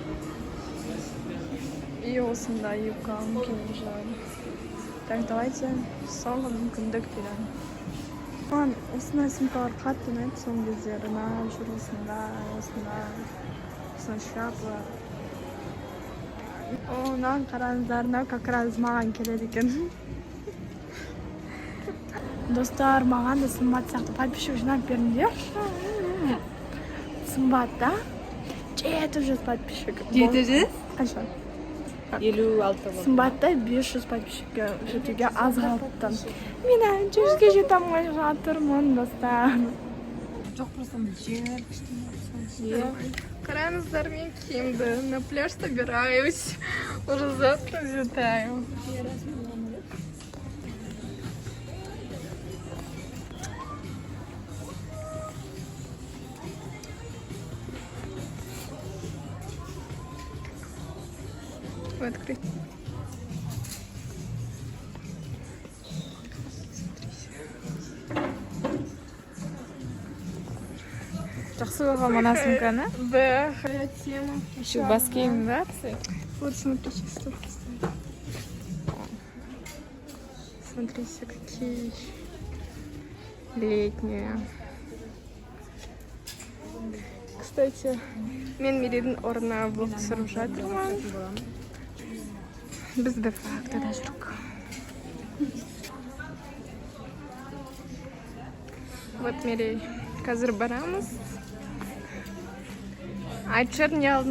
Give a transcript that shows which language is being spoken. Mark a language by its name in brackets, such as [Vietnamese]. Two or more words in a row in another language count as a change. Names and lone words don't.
[Kazakh] И осындай юбка алғым келіп жүр. [Russian] Так, давайте [Kazakh] соңғы мүмкіндік берем. Маған осындай сумкалар қатты ұнайды соңғы кездері. Жүр осындай шляпа. Мынаған қараңыздар, мынау [Russian] как раз [Kazakh] маған келеді екен. Достар, маған да Сымбат сияқты подписчик жинап беріңдер. Сымбатта 700 подписчик. 700? Қанша? 56. Сымбатта 500 подписчикке жетуге аз қалыпты. Мен 100-ге жете алмай жатырмын, достар. Жоқ, просто жер. Қараңыздар, мен киімді [Russian] на пляж собираюсь. Уже завтра взлетаю. Открыть. [Kazakh] Жақсы болған мына сумканы? [Russian] Да, тема. [Kazakh] Еще бас киім ба? [Russian] Вот смотрите, что смотрите, какие летние. Кстати, [Kazakh] мен Меридің орнына влог түсіріп жатырмын. Біз де фактада жүрік. Вот Мерей, қазір барамыз. Айтшыр не алдым?